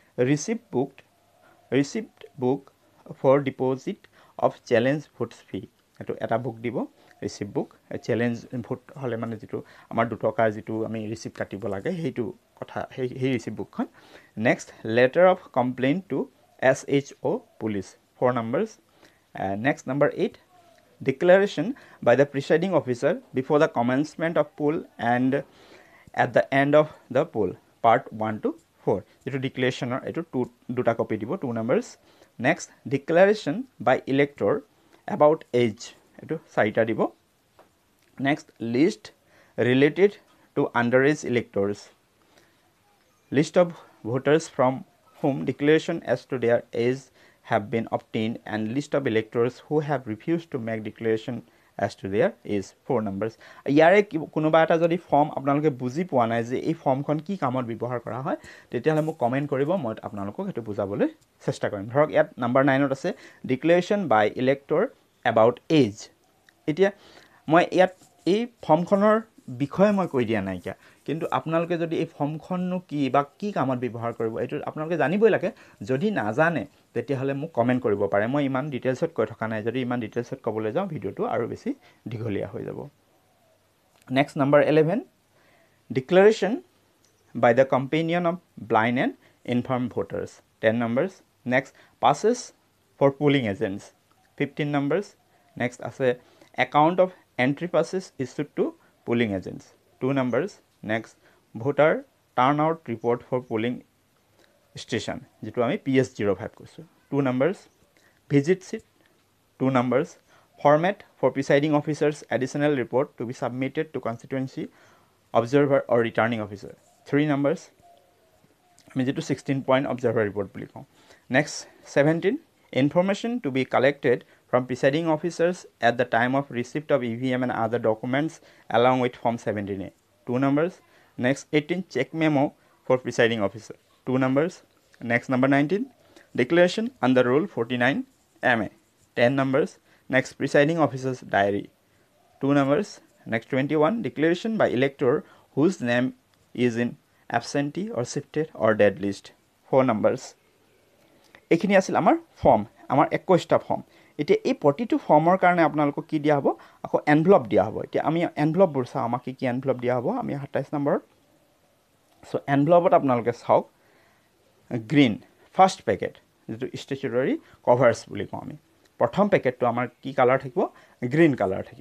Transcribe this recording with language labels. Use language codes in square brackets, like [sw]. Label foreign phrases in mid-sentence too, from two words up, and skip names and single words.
[en] receipt book for deposit of challenge votes fee [as] এইটো এটা বুক দিব [en] receipt book challenge vote [as] হ'লে মানে যিটো আমাৰ 2 টকাৰ যিটো আমি ৰিচিপ্ট কাটিব লাগে সেইটো কথা সেই ৰিচিপ্ট বুকখন [en] next letter of complaint to SHO police 4 numbers next number 8 declaration by the presiding officer before the commencement of poll and at the end of the poll part 1 to 4 [as] etu declaration etu duta copy dibo [en] 2 numbers next declaration by elector about age [as] এটু 4টা দিবো [en] next list related to underage electors list of voters from whom declaration as to their age have been obtained and list of electors who have refused to make declaration as to their age 4 numbers [as] ইয়াৰে কোনোবা এটা যদি ফৰ্ম আপোনালোকে বুজি পোৱা নাই যে এই ফৰ্মখন কি কামত ব্যৱহাৰ কৰা হয় তেতিয়াহ'লে মোক কমেন্ট কৰিব মই আপোনালোকক হেতু বুজাবলৈ চেষ্টা কৰিম ধৰক ইয়াত নম্বৰ 9 ত আছে [en] declaration by elector about age [as] এতিয়া মই ইয়াত এই ফৰ্মখনৰ বিষয়ে মই কৈ দিয়া নাই কিয়া কিন্তু আপোনালোকে যদি এই ফৰ্মখননো কি বা কি কামত ব্যৱহাৰ কৰিব এটো আপোনালোকে জানিবই লাগে যদি নাজানে তেতিয়াহ'লে মোক কমেন্ট কৰিব পাৰে মই ইমান ডিটেইলছত কৈ থকা নাই যদি ইমান ডিটেইলছত ক'বলৈ যাওঁ ভিডিওটো আৰু বেছি দীঘলীয়া হৈ যাব [en] next number 11 declaration by the companion of blind and infirm voters 10 numbers next passes for polling agents 15 numbers next [as] আছে [en] account of entry passes issued to polling agents 2 numbers next voter turnout report for polling station [as] যেটো আমি PS05 কৈছো [en] 2 numbers visit sheet 2 numbers format for presiding officers additional report to be submitted to constituency observer or returning officer 3 numbers [as] আমি যেটো [en] 16 point observer report [as] বুলি কওঁ [en] next 17 information to be collected from presiding officers at the time of receipt of EVM and other documents along with form 17A 2 numbers next 18 check memo for presiding officer 2 numbers next number 19 declaration under rule 49 MA 10 numbers next presiding officer's diary 2 numbers. Next 21, declaration by elector whose name is in absentee or shifted or dead list, 4 numbers. [as] এইখিনি আছিল আমাৰ ফৰ্ম, আমাৰ 21টা ফৰ্ম। এতিয়া এই প্ৰতিটো ফৰ্মৰ কাৰণে আপোনালোকক কি দিয়া হ'ব, আকৌ এনভেলপ দিয়া হ'ব। এতিয়া আমি এনভেলপবোৰ চাওঁ, আমাক কি এনভেলপ দিয়া হ'ব, আমি 27 নম্বৰত। চ' এনভেলপত আপোনালোকে চাওক [en] green first packet, [as] যিটো [en] stationery covers [as] বুলি কওঁ আমি, প্ৰথম পেকেটটো আমাৰ কি কালাৰ থাকিব, [en] green colour [as] থাকিব।